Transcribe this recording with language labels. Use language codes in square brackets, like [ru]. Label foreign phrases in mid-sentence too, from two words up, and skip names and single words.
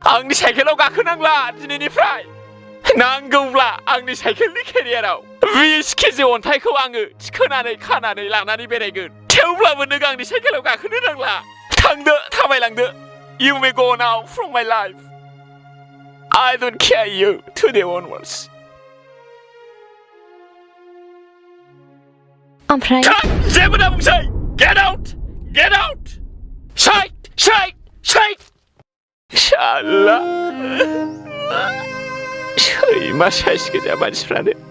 [brx] आंनि साइकेलाव गाखोनांला दिनैनिफ्राय नांगौब्ला आंनि साइकेलनि केरियाराव 20 केजि अन्थाइखौ आङो थिखोनानै खानानै लानानै बेरायगोन थेवब्लाबो नों आंनि साइकेलाव गाखोनो नांला थांदो थाबायलांदो [en] You may go now from my life I don't care you today onwards [brx] ओमफ्राय जेबो दा बुंसै [en] Get out Shite [brx] शाला सैमा साइस गोजा मानसिफ्रानो